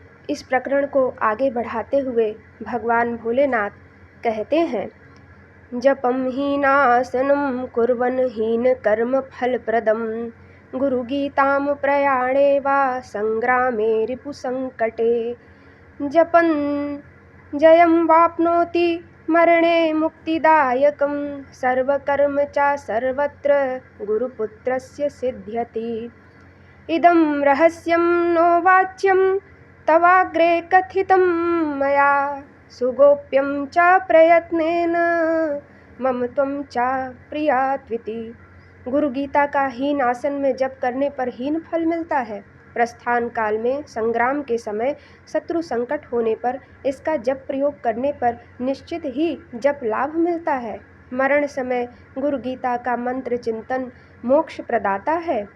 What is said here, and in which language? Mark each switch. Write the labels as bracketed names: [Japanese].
[Hindi] इस प्रकरण को आगे बढ़ाते हुए भगवान भोलेनाथ कहते हैं, [Sanskrit] जपम हीनासनम कुर्वन् हीन कर्म फलप्रदम गुरु गीताम प्रयाणे वा संग्रामे रिपु संकटे जपन जयं वाप्नोति मरणे मुक्तिदायकं सर्वकर्म च सर्वत्र गुरुपुत्रस्य सिद्ध्यति। इदं रहस्यं नो वाच्यं तवाग्रे कथितं मया सुगोप्यं च प्रयत्नेन मम त्वं च प्रियात्विति। [Hindi] गुरु गीता का हीन आसन में जप करने पर हीन फल मिलता है। प्रस्थान काल में संग्राम के समय शत्रु संकट होने पर इसका जप प्रयोग करने पर निश्चित ही जप लाभ मिलता है। मरण समय गुरु गीता का मंत्र चिंतन मोक्ष प्रदाता है।